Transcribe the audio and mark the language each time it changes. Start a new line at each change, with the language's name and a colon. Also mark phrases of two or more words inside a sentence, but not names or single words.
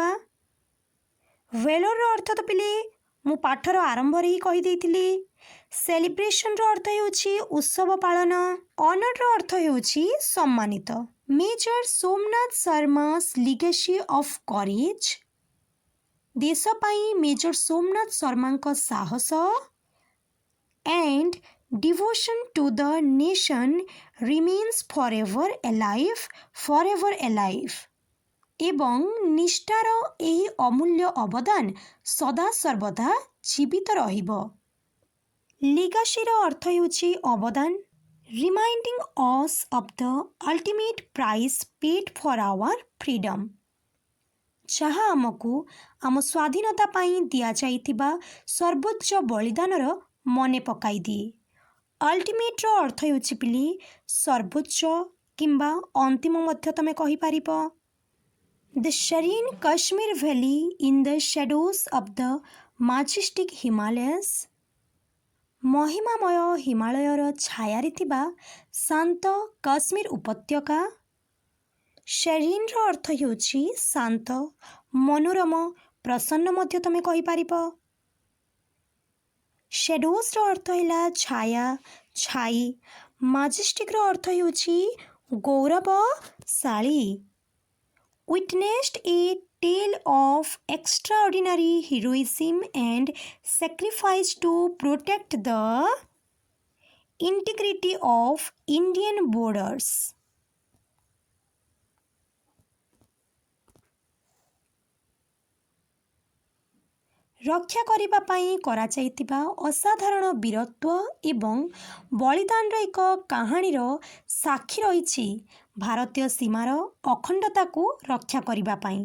Odia: ଭେଲୋରର ଅର୍ଥ ତ ପିଲେ ମୁଁ ପାଠର ଆରମ୍ଭରେ ହିଁ କହିଦେଇଥିଲି। ସେଲିବ୍ରେସନର ଅର୍ଥ ହେଉଛି ଉତ୍ସବ ପାଳନ। ଅନର୍ଡର ଅର୍ଥ ହେଉଛି ସମ୍ମାନିତ।
English: Major Somnath Sharma's legacy of courage.
Odia: ଦେଶ ପାଇଁ ମେଜର ସୋମନାଥ ଶର୍ମାଙ୍କ ସାହସ
English: and devotion to the nation remains forever alive
Odia: ଏବଂ ନିଷ୍ଠାର ଏହି ଅମୂଲ୍ୟ ଅବଦାନ ସଦାସର୍ବଦା ଜୀବିତ ରହିବ। ଲିଗାସିର ଅର୍ଥ ହେଉଛି ଅବଦାନ।
English: Reminding us of the ultimate price paid for our freedom.
Odia: ଯାହା ଆମକୁ ଆମ ସ୍ୱାଧୀନତା ପାଇଁ ଦିଆଯାଇଥିବା ସର୍ବୋଚ୍ଚ ବଳିଦାନର ମନେ ପକାଇ ଦିଏ। ଅଲ୍ଟିମେଟ୍ର ଅର୍ଥ ହେଉଛି ପିଲି ସର୍ବୋଚ୍ଚ କିମ୍ବା ଅନ୍ତିମ ମଧ୍ୟ ତମେ କହିପାରିବ।
English: ଦ serene Kashmir valley in the shadows of the majestic Himalayas।
Odia: ମହିମାମୟ ହିମାଳୟର ଛାୟାରେ ଥିବା ଶାନ୍ତ କାଶ୍ମୀର ଉପତ୍ୟକା। ସେରିନ୍ର ଅର୍ଥ ହେଉଛି ଶାନ୍ତ ମନୋରମ ପ୍ରସନ୍ନ ମଧ୍ୟ ତମେ କହିପାରିବ। ସେଡୋସ୍ର ଅର୍ଥ ହେଲା ଛାୟା ଛାଇ। ମାଜେଷ୍ଟିକ୍ର ଅର୍ଥ ହେଉଛି ଗୌରବଶାଳୀ।
English: Witnessed a tale of extraordinary heroism and sacrifice to protect the integrity of Indian borders।
Odia: ରକ୍ଷା କରିବା ପାଇଁ କରାଯାଇଥିବା ଅସାଧାରଣ ବୀରତ୍ୱ ଏବଂ ବଳିଦାନର ଏକ କାହାଣୀର ସାକ୍ଷୀ ରହିଛି ଭାରତୀୟ ସୀମାର ଅଖଣ୍ଡତାକୁ ରକ୍ଷା କରିବା ପାଇଁ।